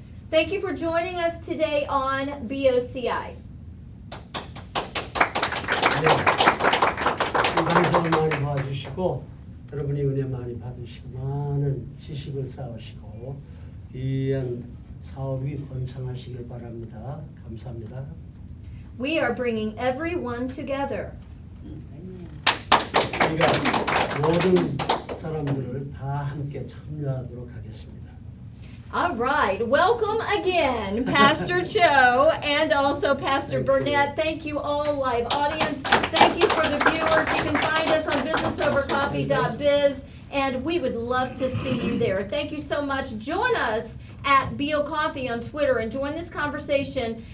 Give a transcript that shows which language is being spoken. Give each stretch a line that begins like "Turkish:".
English: Thank you for joining us today on BOCI.
Korean: 네. 이 방송을 많이 봐주시고 여러분이 은혜 많이 받으시고 많은 지식을 쌓으시고 귀한 사업이 번창하시길 바랍니다. 감사합니다.
English: We are bringing everyone together.
Korean: 우리가 모든 사람들을 다 함께 참여하도록 하겠습니다.
English: All right, welcome again, Pastor Cho and also Pastor Burnett. Thank you all, live audience. Thank you for the viewers. You can find us on businessovercoffee.biz and we would love to see you there. Thank you so much. Join us at BO Coffee on Twitter and join this conversation.